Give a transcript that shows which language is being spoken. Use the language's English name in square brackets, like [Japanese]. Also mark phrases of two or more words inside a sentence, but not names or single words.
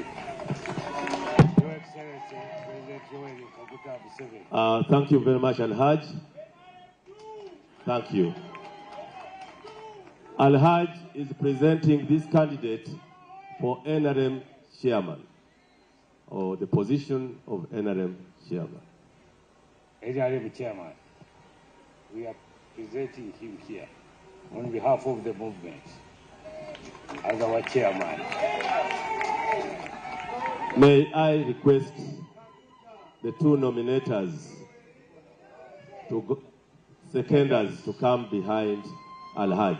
[English] Your Excellency, President Yoweri Kaguta Museveni. Thank you very much, Alhaj. Thank you. Alhaj is presenting this candidate for NRM chairman, or the position of NRM chairman. NRM chairman, we are presenting him here on behalf of the movement as our chairman. May I request the two nominators seconders to come behind Al-Hajj.